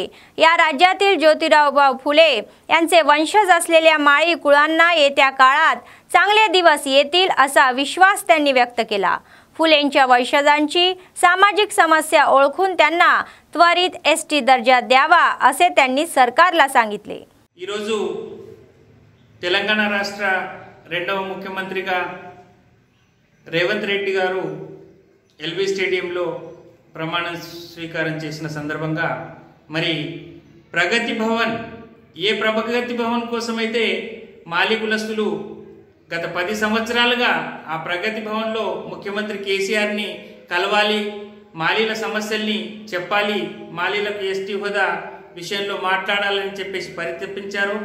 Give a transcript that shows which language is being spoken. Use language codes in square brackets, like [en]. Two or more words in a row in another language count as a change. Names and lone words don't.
[mr] या राज्यातील ज्योतिराव फुले यांचे वंशज असलेल्या माळी कुळांना येत्या काळात चांगले दिवस येतील असा विश्वास त्यांनी व्यक्त केला. फुलेंच्या वंशजांची सामाजिक समस्या ओळखून त्यांना त्वरित एसटी दर्जा द्यावा असे त्यांनी सरकारला सांगितले. [te] ఈ రోజు తెలంగాణ రాష్ట్ర రెండవ ముఖ్యమంత్రిగా రేవంత్ రెడ్డి గారు ఎల్బీ స్టేడియంలో ప్రమాణ స్వీకారం చేసిన సందర్భంగా మరి ప్రగతి భవన్, ఏ ప్రగతి భవన్ కోసమైతే మాలీ కులస్తులు గత 10 సంవత్సరాలుగా ఆ ప్రగతి భవన్లో ముఖ్యమంత్రి కేసీఆర్ని కలవాలి, మాలీల సమస్యల్ని చెప్పాలి, మాలీలకు ఎస్టీ హోదా విషయంలో మాట్లాడాలని చెప్పేసి పరితపించారు.